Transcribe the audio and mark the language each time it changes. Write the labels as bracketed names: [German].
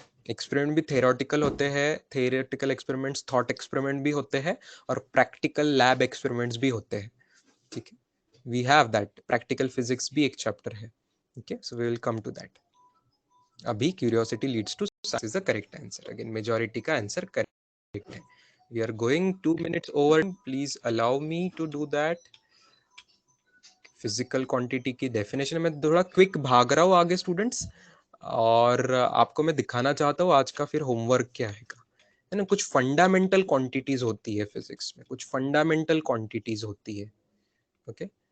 [Hindi] Experiment भी theoretical होते हैं, थेरोटिकल एक्सपेरिमेंट्स, थॉट एक्सपेरिमेंट भी होते हैं, और प्रैक्टिकल लैब एक्सपेरिमेंट्स भी होते हैं, ठीक है। We have that, practical physics भी एक चैप्टर है, ठीक है। [English] So we will come to that. अभी curiosity leads to success is the correct answer. Again majority का answer correct है। We are going 2 minutes over. Please allow me to do that. [Hindi] Physical quantity की definition में थोड़ा quick भाग रहा हूँ आगे स्टूडेंट्स, और आपको मैं दिखाना चाहता हूँ आज का फिर होमवर्क क्या है ना। कुछ फंडामेंटल क्वांटिटीज होती है फिजिक्स में, कुछ फंडामेंटल क्वांटिटीज होती है, ओके।